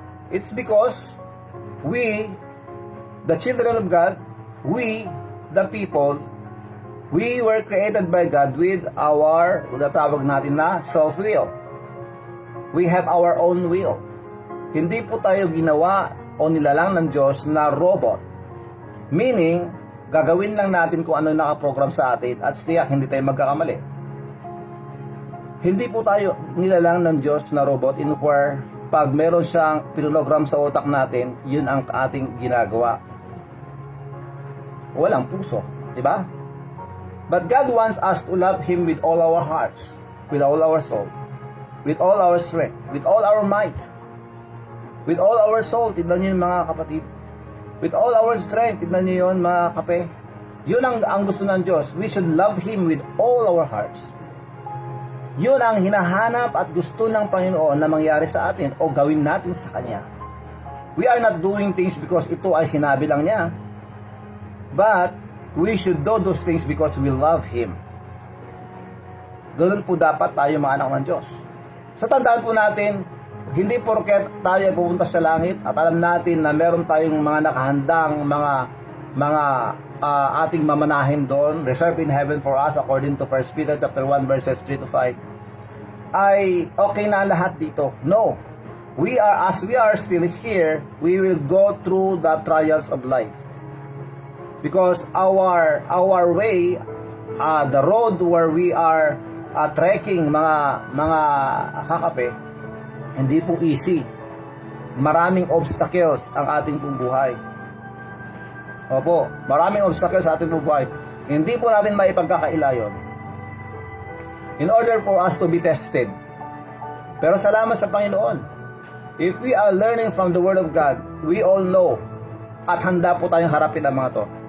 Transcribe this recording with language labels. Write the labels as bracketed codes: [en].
[en] It's because we, the children of God, we, the people, we were created by God with our, [tl] tawag natin na, [en] self-will. We have our own will. [tl] Hindi po tayo ginawa o nilalang ng Diyos na robot. Meaning, gagawin lang natin kung ano nakaprogram sa atin at tiyak hindi tayo magkakamali. Hindi po tayo nilalang ng Diyos na robot in where pag meron siyang pinulogram sa utak natin, yun ang ating ginagawa. Walang puso, di ba? [en] But God wants us to love Him with all our hearts, with all our soul, with all our strength, with all our might, with all our soul. [tl] Tignan niyo yun, mga kapatid. [en] With all our strength, [tl] tignan niyo yun, mga kape. Yun ang gusto ng Diyos. [en] We should love Him with all our hearts. [tl] Yun ang hinahanap at gusto ng Panginoon na mangyari sa atin o gawin natin sa Kanya. [en] We are not doing things because [tl] ito ay sinabi lang niya. [en] But we should do those things because we love Him. [tl] Ganun po dapat tayo mga anak ng Diyos. So tandaan po natin, hindi porket tayo ay pupunta sa langit at alam natin na meron tayong mga nakahandang mga ating mamanahin doon, [en] reserved in heaven for us according to 1 Peter chapter 1 verses 3 to 5, [tl] ay okay na lahat dito. No. [en] As we are still here, we will go through the trials of life. Because our way, the road where we are trekking, [tl] mga kakape, hindi po [en] easy. [tl] Maraming obstacles ang ating pong buhay. Opo, maraming obstacles sa ating pong buhay. Hindi po natin maipagkakaila yun. [en] In order for us to be tested. [tl] Pero salamat sa Panginoon. [en] If we are learning from the Word of God, we all know [tl] at handa po tayong harapin ang mga to.